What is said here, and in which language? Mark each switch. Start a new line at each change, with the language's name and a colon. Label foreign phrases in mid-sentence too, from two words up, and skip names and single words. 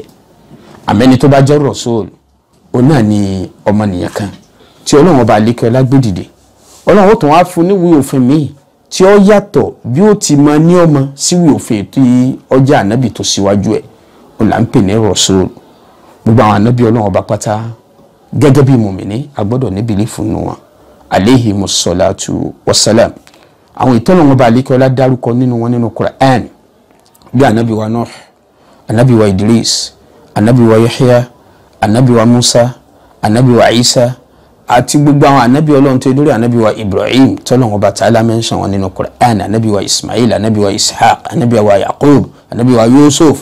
Yoruba: Àmẹ́ni tó bá jẹ́ rasul òun náà ni ọmọnìyàn kan tí Ọlọ́run Ọba àlékè ọlá gbé dìde. Ọlọ́run ó tún wá fún níwèé òfin míì tí ó yàtọ̀ bí ó ti máa ní ọmọ síwèé òfin tí ọjà ànábì tó síwájú ẹ̀ ó là ń pè ní rasul. Gbogbo àwọn ànábì Ọlọ́run Ọba pátá gẹ́gẹ́ bí mùmìnì agbọ́dọ̀ ní bìlífù nínú wọn
Arabic: عليهم الصلاة والسلام.
Yoruba: Àwọn ìtọ́lọ́run Ọba àlékè ọlá dárúkọ nínú wọn nínú Qur'an bí ànábì wa Nuh, ànábì wa Idris, ànábì wa Yahya, ànábì wa Musa, ànábì wa Isa àti gbogbo àwọn ànábì Ọlọ́run tó dórí ànábì wa Ibrahim tọ́lọ́run Ọba Ta'ala mention wọn nínú Qur'an, ànábì wa Ismail, ànábì wa Ishaq, ànábì wa Yaqub, ànábì wa Yusuf.